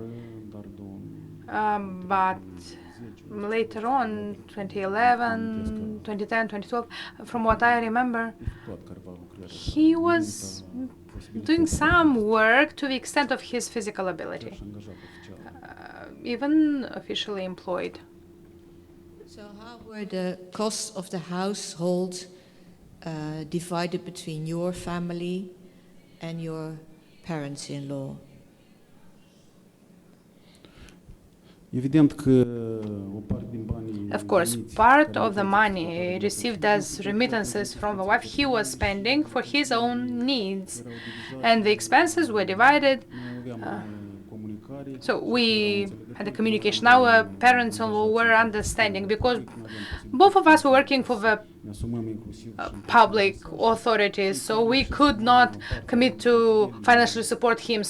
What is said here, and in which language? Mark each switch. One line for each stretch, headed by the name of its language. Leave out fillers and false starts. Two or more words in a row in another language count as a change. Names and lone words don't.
English: But later on, 2011, 2010, 2012, from what I remember, he was doing some work to the extent of his physical ability, even officially employed. So how were the costs of the household divided between your family and your parents-in-law?
Romanian: Evident că o parte din banii.
English: Of course, part of the money received as remittances from the wife he was spending for his own needs, and the expenses were divided. So we had a communication. Our parents-in-law were understanding, because both of us were working for the public authorities, so we could not commit to financially support him.